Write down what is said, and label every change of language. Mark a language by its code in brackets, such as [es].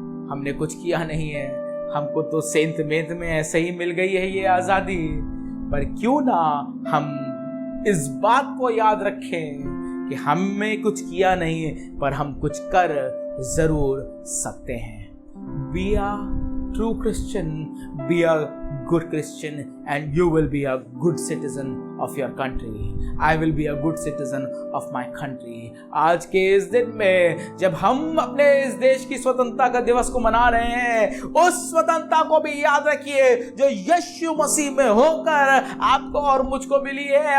[hi] हमने कुछ किया नहीं है, हमको तो सेंत मेंत में ऐसे ही मिल गई है ये आजादी, पर क्यों ना हम इस बात को याद रखें कि हमने कुछ किया नहीं है, पर हम कुछ कर जरूर सकते हैं। [en] Be a true Christian, be a good Christian, and you will be a good citizen of your country. I will be a good citizen of my country. [hi] आज के इस दिन में जब हम अपने इस देश की स्वतंत्रता का दिवस को मना रहे हैं, उस स्वतंत्रता को भी याद रखिए जो यीशु मसीह में होकर आपको और मुझको मिली है।